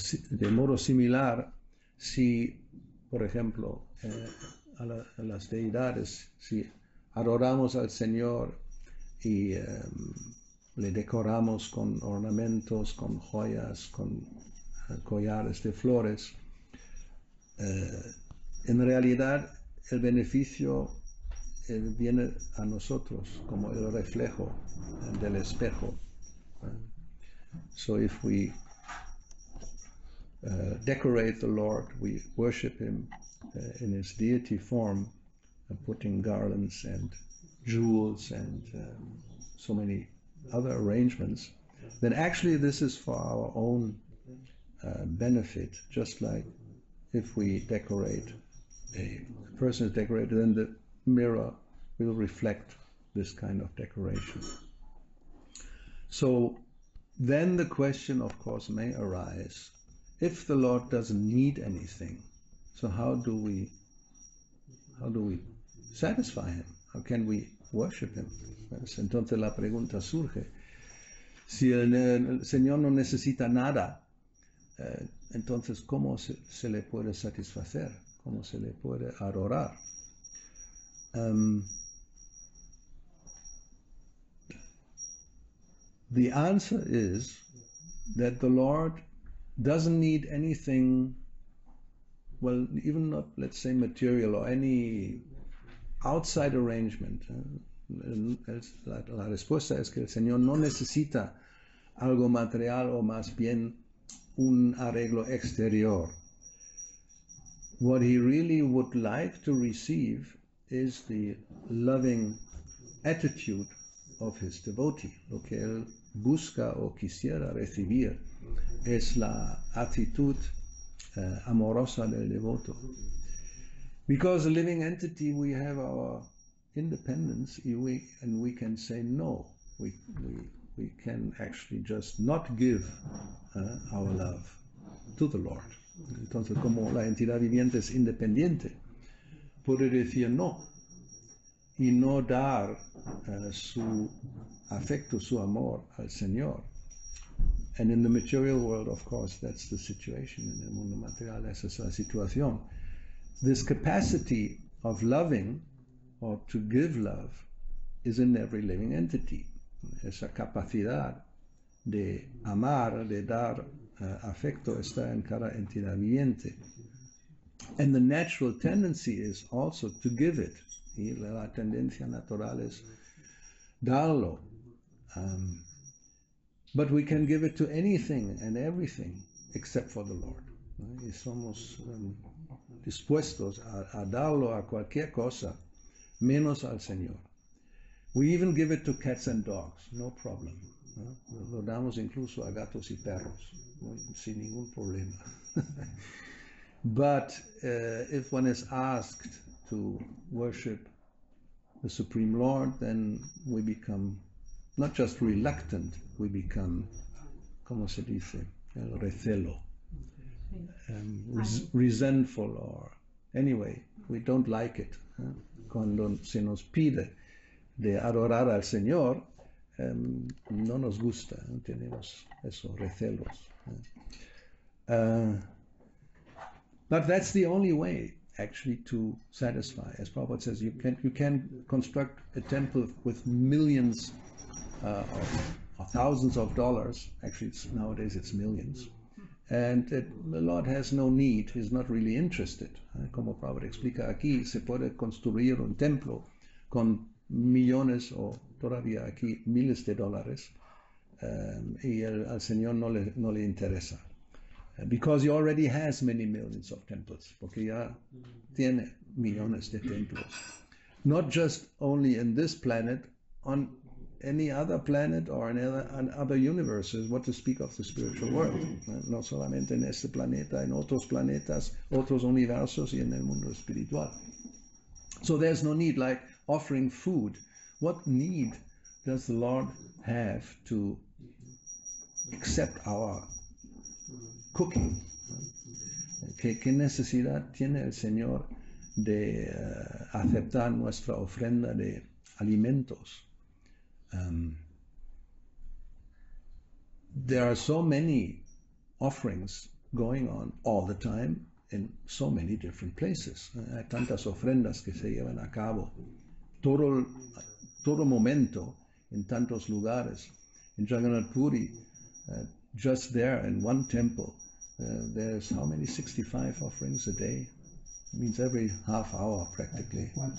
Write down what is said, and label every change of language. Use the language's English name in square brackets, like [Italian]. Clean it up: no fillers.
[Spanish] De modo similar, si, por ejemplo, a las deidades, si adoramos al Señor y le decoramos con ornamentos, con joyas, con collares de flores, en realidad el beneficio viene a nosotros como el reflejo del espejo. [English] So if we decorate the Lord, we worship Him in His deity form, putting garlands and jewels and so many other arrangements, then actually this is for our own benefit, just like if we decorate, a person is decorated, then the mirror will reflect this kind of decoration. So then the question, of course, may arise, if the Lord doesn't need anything, so how do we satisfy Him? How can we worship Him? [Spanish] Entonces la pregunta surge, si el Señor no necesita nada, entonces, ¿cómo se le puede satisfacer? ¿Cómo se le puede adorar? [English] The answer is that the Lord doesn't need anything, well, even not, let's say, material or any outside arrangement. [Spanish] La respuesta es que el Señor no necesita algo material o más bien un arreglo exterior. [English] What he really would like to receive is the loving attitude of his devotee. [Spanish] Lo que él busca o quisiera recibir es la actitud amorosa del devoto. [English] Because a living entity, we have our independence, and we can say no. We can actually just not give our love to the Lord. [Spanish] Entonces, como la entidad viviente es independiente, puede decir no y no dar su afecto, su amor al Señor. [English] And in the material world, of course, that's the situation. [Spanish] En el mundo material, esa es la situación. [English] This capacity of loving or to give love is in every living entity. [Spanish] Esa capacidad de amar, de dar afecto está en cada entidad viviente. [English] And the natural tendency is also to give it. [Spanish] Y la tendencia natural es darlo. [English] But we can give it to anything and everything except for the Lord. [Spanish] Y somos dispuestos a darlo a cualquier cosa, menos al Señor. [English] We even give it to cats and dogs, no problem. [Spanish] Lo damos incluso a gatos y perros, sin ningún problema. [English] But if one is asked to worship the Supreme Lord, then we become not just reluctant, we become, [Spanish] ¿cómo se dice? El recelo. [English] Resentful, or anyway, we don't like it. [Spanish] Cuando se nos pide de adorar al Señor, no nos gusta, tenemos esos recelos. [English] But that's the only way, actually, to satisfy. As Prabhupada says, you can construct a temple with millions or thousands of dollars. Actually, nowadays it's millions. And the Lord has no need, he's not really interested. [Spanish] Como Prabhupada explica aquí, se puede construir un templo con millones o todavía aquí miles de dólares y al Señor no le interesa. [English] Because he already has many millions of temples, [Spanish] porque ya tiene millones de templos. [English] Not just only in this planet, on any other planet or in other universes, what to speak of the spiritual world. [Spanish] No solamente en este planeta, en otros planetas, otros universos y en el mundo espiritual. [English] So there's no need, like offering food. What need does the Lord have to accept our cooking? [Spanish] ¿Qué necesidad tiene el Señor de aceptar nuestra ofrenda de alimentos? [English] There are so many offerings going on all the time in so many different places. [Spanish] Hay tantas ofrendas que se llevan a cabo todo momento en tantos lugares. [English] In Jagannath Puri, just there in one temple, there's how many? 65 offerings a day. It means every half hour practically.